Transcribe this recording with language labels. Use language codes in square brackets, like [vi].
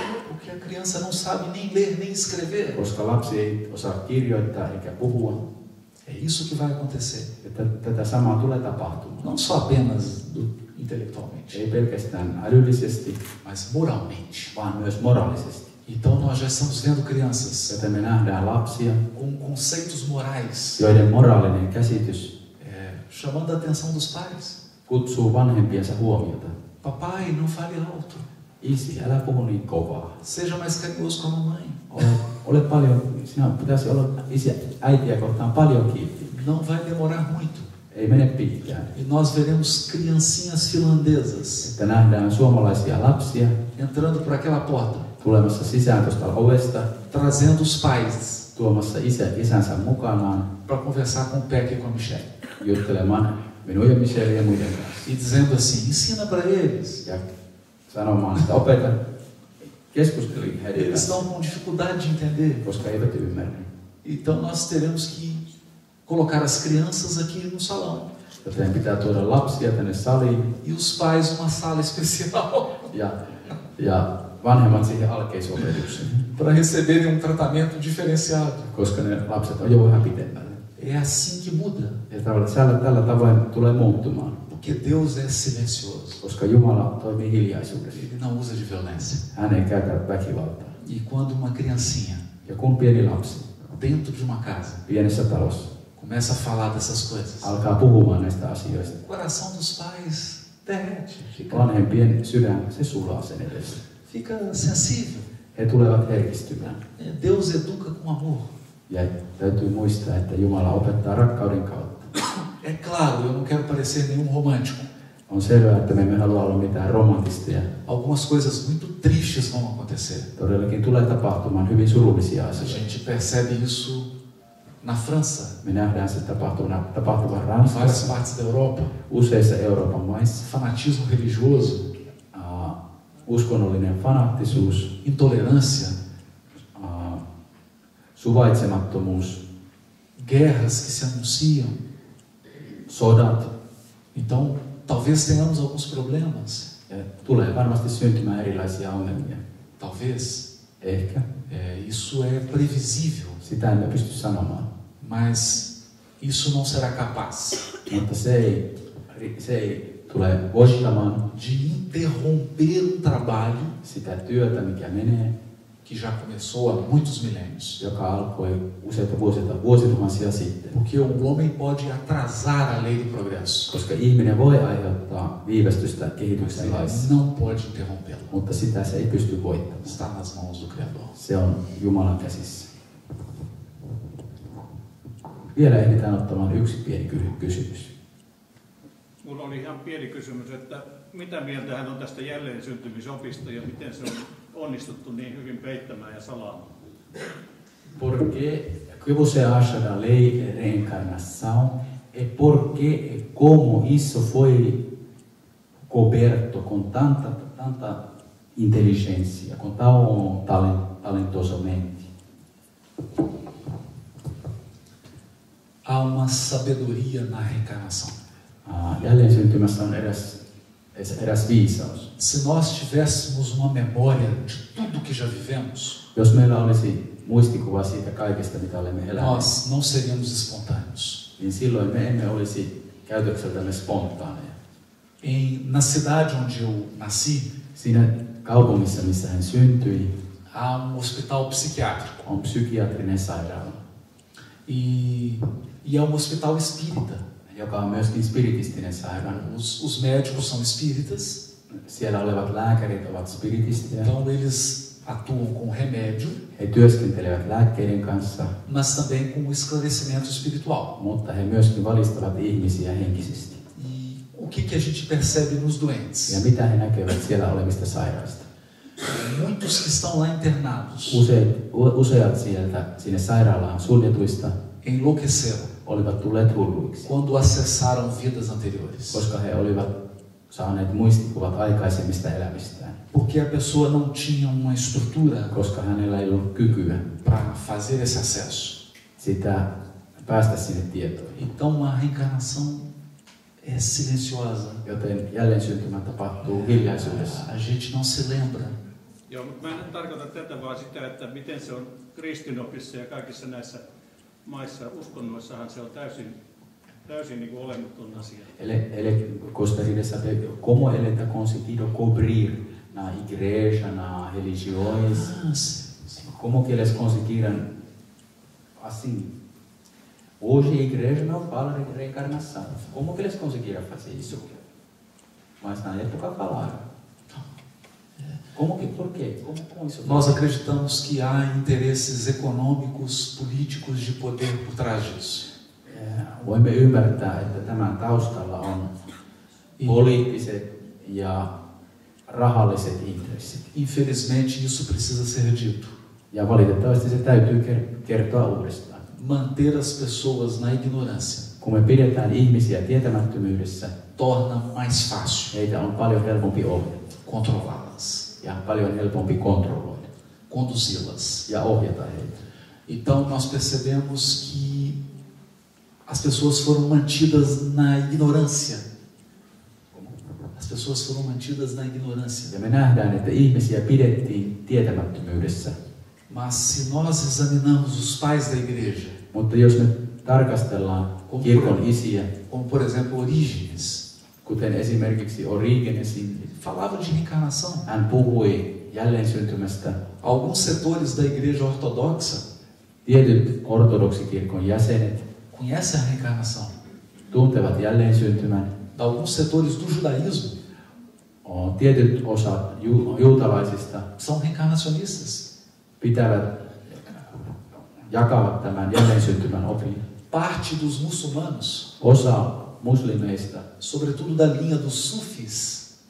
[pt] porque a criança não sabe nem ler nem escrever. [fi] koska lapsi ei osaa kirjoittaa eikä puhua. [pt] É isso que vai acontecer. [fi] Että tätä samaa tulee tapahtumaan. [pt] Não só apenas intelectualmente, [fi] Ei pelkästään älyllisesti, [pt] mas moralmente. [fi] vaan myös moraalisesti. [pt] Então nós já estamos vendo crianças [fi] Joten me nähdään lapsia, [pt] com conceitos morais, [fi] joiden moraalinen käsitys [pt] chamando a atenção dos pais. [fi] kutsuu vanhempiensa huomiota. [pt] Papai, não fale alto. [fi] Isi, älä puhu niin kovaa. [pt] Seja mais carinhoso com a mamãe. [fi] Ole paljon, sinä pitäisi olla äitiä kohtaan paljon kiltti. [pt] Não vai demorar muito. [fi] Ei mene pitkään. [pt] E nós veremos criancinhas finlandesas [fi] Että nähdään suomalaisia lapsia [pt] entrando por aquela porta, [fi] tulemassa sisään tuosta ovesta, [pt] trazendo os pais [fi] tuomassa isänsä mukanaan, [pt] para conversar com o Peck e com a Michelle. [fi] juttelemaan minun ja Michelle ja muiden kanssa. [pt] E dizendo assim, ensina para eles. [fi] Ja sanomaan, että opeta, keskusteli heidän [pt] Eles [fi] kanssa, [pt] estão com dificuldade de entender. [fi] koska eivät ymmärrä. [pt] Então nós teremos que colocar as crianças aqui no salão. [fi] Joten pitää tuoda lapsia tänne saliin [pt] E os pais uma sala especial. [fi] ja vanhemmat siihen alkeisopetukseen, [pt] para receberem tratamento diferenciado. [fi] koska ne lapset on jo vähän pitemmällä. [pt] É assim que muda, [fi] Ja tällä tavoin tulee muuttumaan, [pt] porque Deus é silencioso. [fi] koska Jumala toimii hiljaisuudessa. [pt] Ele não usa de violência. [fi] Hän ei käytä väkivaltaa. [pt] E quando uma criancinha, [fi] Ja kun pieni lapsi [pt] dentro de uma casa, [fi] pienessä talossa [pt] começa a falar dessas coisas, [fi] alkaa puhumaan näistä asioista, [pt] o coração dos pais derrete, [fi] vanhempien sydän, se sulaa sen edessä. [pt] fica sensível. [fi] He tulevat herkistymään. [pt] Deus educa com amor. [fi] Ja täytyy muistaa, että Jumala opettaa rakkauden kautta. [pt] É claro, eu não quero parecer nenhum romântico. [fi] On selvää, että me emme halua olla mitään romantisteja. [pt] Algumas coisas muito tristes vão acontecer. [fi] Todellakin tulee tapahtumaan hyvin surullisia [pt] A [fi] asioita. [pt] gente percebe isso na França, [fi] Me nähdään se tapahtuvan [pt] em várias [fi] Ranskassa, [pt] partes da Europa. [fi] useissa Euroopan maissa. [pt] Fanatismo religioso, [fi] Uskonnollinen fanaattisuus, [pt] intolerância, [fi] suvaitsemattomuus, [pt] guerras que se anunciam. [fi] sodat. [pt] Então, talvez tenhamos alguns problemas. [fi] Ja tulee varmasti syntymään erilaisia ongelmia. [pt] Talvez. [fi] Ehkä. [pt] Isso é previsível, [fi] Sitä emme pysty sanomaan. [pt] mas isso não será capaz [fi] Mutta se ei tule voittamaan [pt] de interromper um trabalho [fi] sitä työtä, mikä menee, [pt] que já começou há muitos milênios. [fi] joka alkoi useita vuosituhansia sitten. [pt] Porque o homem pode atrasar a lei do progresso, [fi] Koska ihminen voi aiheuttaa viivästystä kehityksen [pt] mas [fi] laissa, [pt] ele não pode interrompê-la. [fi] mutta sitä se ei pysty voittamaan. [pt] Está nas mãos do Criador. [fi] Se on Jumalan käsissä. Vielä ehditään ottamaan yksi pieni kysymys. Mulla oli ihan pieni kysymys, että mitä mieltä hän on tästä jälleen syntymisopista ja miten se on onnistuttu niin hyvin peittämään ja salaamaan? [pt] Por qué que você acha da lei de reencarnação e por qué e como isso foi coberto com tanta inteligência, com tão talentosamente? Há uma sabedoria na reencarnação. [fi] Jälleen syntymässä on eräs viisaus. [pt] Se nós tivéssemos uma memória de tudo que já vivemos, [fi] Jos meillä olisi muistikuva siitä kaikesta, mitä olemme eläneet, [pt] nós não seríamos espontâneos. [fi] niin silloin me emme olisi käytökseltämme spontaaneja. [pt] Na cidade onde eu nasci, [fi] Siinä kaupungissa, missä hän syntyi, [pt] há um hospital psiquiátrico. [fi] on psykiatrinen sairaala, [pt] E é um hospital espírita. [fi] joka on myöskin spiritistinen sairaala. [pt] Os médicos são espíritas, [fi] Siellä olevat lääkärit ovat spiritistejä. [pt] então eles atuam com remédio, [fi] He työskentelevät lääkkeiden kanssa, [pt] mas também com o esclarecimento espiritual. [fi] mutta he myöskin valistavat ihmisiä henkisesti. [pt] E o que a gente percebe nos [fi] Ja [pt] doentes? [fi] mitä he näkevät siellä olevista sairaista? [pt] Muitos que estão lá internados [fi] Useat sieltä sinne sairaalaan suljetuista [pt] enlouqueceram [fi] olivat tulleet hulluiksi, [pt] quando acessaram vidas anteriores. [fi] koska he olivat saaneet muistikuvat aikaisemmista elämistään, [pt] Porque a pessoa não tinha uma estrutura [fi] koska hänellä ei ollut kykyä [pt] para fazer esse acesso. [fi] sitä päästä sinne tietoihin. [pt] Então a reencarnação é silenciosa. [fi] Joten jälleen syntymä tapahtuu hiljaisuudessa. [pt] A gente não se lembra. [fi] Joo, mutta mä en tarkoita tätä vaan sitä, että miten se on kristinopissa ja kaikissa näissä maissa, uskonnoissahan se on täysin niin kuin olematon asia. [pt] Ele gostaria de saber como ele está conseguindo cobrir na igreja, na religiões, como que eles conseguiram, assim, hoje a igreja não fala de reencarnação, como que eles conseguiram fazer isso? Mas na época falaram. Como que, por quê? Como isso? Nós acreditamos que há interesses econômicos, políticos de poder por trás disso. [fi] Voimme ymmärtää, että tämän taustalla on poliittiset ja rahalliset intressit. [pt] Infelizmente, isso precisa ser dito. [fi] Ja valitettavasti se täytyy kertoa uudestaan. [pt] Manter as pessoas na ignorância [fi] Kun me pidetään ihmisiä tietämättömyydessä, [pt] torna mais fácil [fi] heitä on paljon helpompi ohjata [pt] controlá-las, [fi] ja paljon helpompi kontrolloida [pt] conduzi-las. [fi] ja ohjata heitä. [pt] Então, nós percebemos que as pessoas foram mantidas na ignorância. As pessoas foram mantidas na ignorância. [fi] Ja me nähdään, että ihmisiä pidettiin tietämättömyydessä. [pt] Mas se nós examinamos os pais da igreja, [fi] Mutta jos me tarkastellaan kirkon isiä, [pt] como por exemplo Orígenes, [fi] kuten esimerkiksi Origenesin, [pt] falava de reencarnação. [fi] hän puhui jälleensyntymistä. [pt] Alguns setores da igreja ortodoxa [fi] Tietyt ortodoksikirkon jäsenet [pt] conhecem a reencarnação. [fi] tuntevat jälleen [pt] Alguns setores do judaísmo [fi] Tietyt osat juutalaisista [pt] são reencarnacionistas. [fi] jakavat tämän jälleen opin. [pt] Parte dos muçulmanos, [fi] Osa muslimeista, [pt] sobretudo da linha dos sufis.